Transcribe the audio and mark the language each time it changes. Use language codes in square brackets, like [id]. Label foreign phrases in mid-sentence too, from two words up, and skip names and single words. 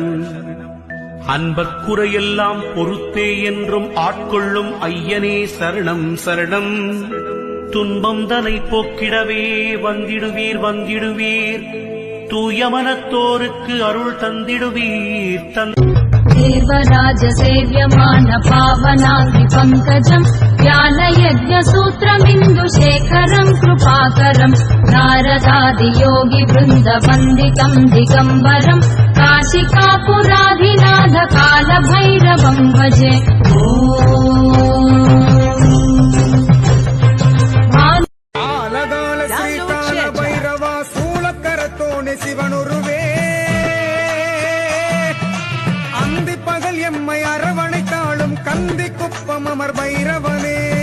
[ta] அன்பர்க்குறையெல்லாம் பொறுத்தே என்றும் ஆட்கொள்ளும் ஐயனே சரணம் சரணம். துன்பம் தனை போக்கிடவே வந்திடுவீர் வந்திடுவீர், தூயமனத்தோருக்கு அருள் தந்திடுவீர் [sa] देवराज सेव्यमान पावनांगि पंकजम् ज्ञानयज्ञसूत्रमिन्दुशेखरम् कृपाकरम् नारदादियोगि वृन्दवन्दितम् दिगम्बरम् काशिकापुराधिनाथ कालभैरवम् भजे. [ta] ஆலகால ஸ்ரீகால பைரவா சூளக்கரத்தோனே சிவனுருவே, அந்தி பகல் எம்மை அரவணைத்தாளும் கந்தி குப்பம் அமர் பைரவனே.